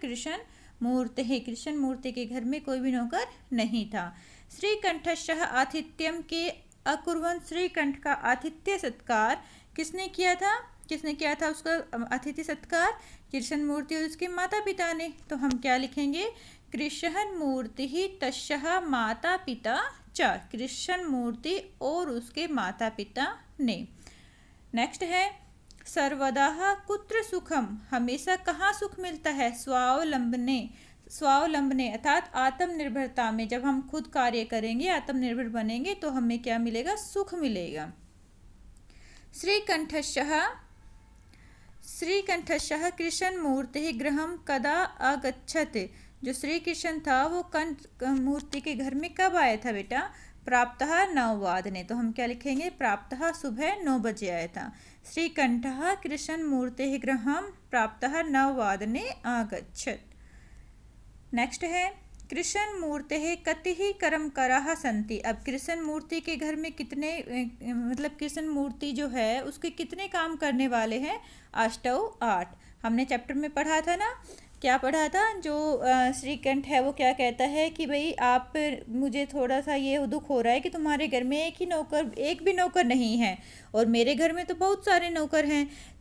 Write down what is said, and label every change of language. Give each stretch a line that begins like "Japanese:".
Hindi: कृष्ण मूर्ति। कृष्ण मूर्ति के घर में कोई भी नौकर नहीं था।
Sanskrit: श्रीकंठस्य आतिथ्यम के अकुर्वन्।
Hindi: श्रीकंठ का आतिथ्य सत्कार किसने किया था? किसने किया था उसका अतिथि सत्कार? कृष्ण मूर्ति और उसके माता पिता ने। तो हम क्या लिखेंगे?
Sanskrit: कृष्ण मूर्ति तस्यः माता पिता च।
Hindi: कृष्ण मूर्ति और उसके माता पिता ने। नेक्स्ट है
Sanskrit: सर्वदा कुत्र सुखम।
Hindi: हमेशा कहाँ सुख मिलता है? स्वावलंबने। स्वावलंबने अर्थात आत्मनिर्भरता में। जब हम खुद कार्य करेंगे, आत्मनिर्भर बनेंगे तो हमें क्या मिलेगा? सुख मिलेगा।
Sanskrit: श्रीकंठस्य कृष्ण मूर्ति गृहम कदा अगच्छत।
Hindi: जो श्री कृष्ण था वो कंठ मूर्ति के घर में कब आया था बेटा?
Sanskrit: प्राप्तः 9 वादने।
Hindi: तो हम क्या लिखेंगे? प्राप्तः सुबह 9 बजे आया था।
Sanskrit: श्रीकंठः कृष्ण मूर्ति गृहम प्राप्तः 9 वादने आगच्छत।
Hindi: नेक्स्ट है
Sanskrit: कृष्ण मूर्ति कति कर्मकराः सन्ति।
Hindi: अब कृष्ण मूर्ति के घर में कितने मतलब कृष्ण मूर्ति जो है उसके कितने काम करने वाले हैं? 8। हमने चैप्टर में पढ़ा था ना क्या पढ़ा था, जो श्रीकंठ है वो क्या कहता है कि भाई आप, मुझे थोड़ा सा ये दुख हो रहा है कि तुम्हारे घर में एक भी नौकर नहीं है और मेरे घर में तो बहुत सारे नौकर हैं।